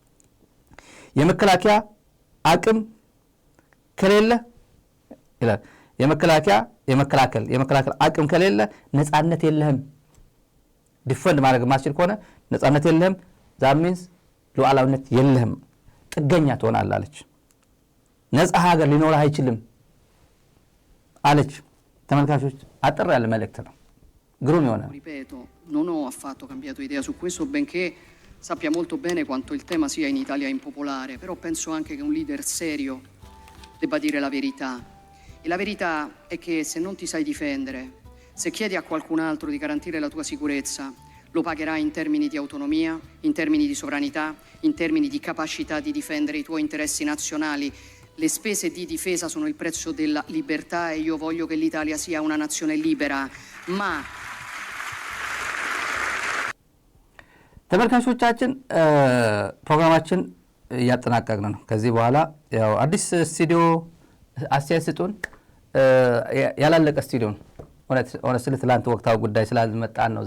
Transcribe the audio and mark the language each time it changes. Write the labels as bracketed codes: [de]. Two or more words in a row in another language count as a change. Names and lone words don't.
[am] የመከላከያ አቅም ከሌለ ይላል የመከላከል አቅም ከሌለ ነፃነት የለህም። ዲፈንድ ማድረግ ማስችል ከሆነ ነፃነት የለህም። [en] that means [am] ሉዓላዊነት የለህም፣ ጥገኛ ትሆናለህ አለች። ነፃ ሀገር ሊኖርህ አይችልም አለች። ተመልካቾች አጥር ያለ መልእክት ነው። ግሩም የሆነ [it] ripeto, non ho affatto cambiato idea su questo, benché sappia molto bene quanto il tema sia in Italia impopolare, però penso anche che un leader serio debba dire la verità. E la verità è che se non ti sai difendere, se chiedi a qualcun altro di garantire la tua sicurezza, lo pagherai in termini di autonomia, in termini di sovranità, in termini di capacità di difendere i tuoi interessi nazionali le spese di difesa sono il prezzo della libertà e io voglio che l'Italia sia una nazione libera, ma [am] ተመልካቾቻችን ፕሮግራማችን እያጠናቀቅን ነው። ከዚህ በኋላ ያው አዲስ ስቱዲዮ አስተያየት ስጡን። ያላለቀ ስቱዲዮ ነው። ሆነስ ትላንት ወቅታው ጉዳይ ስላልመጣን ነው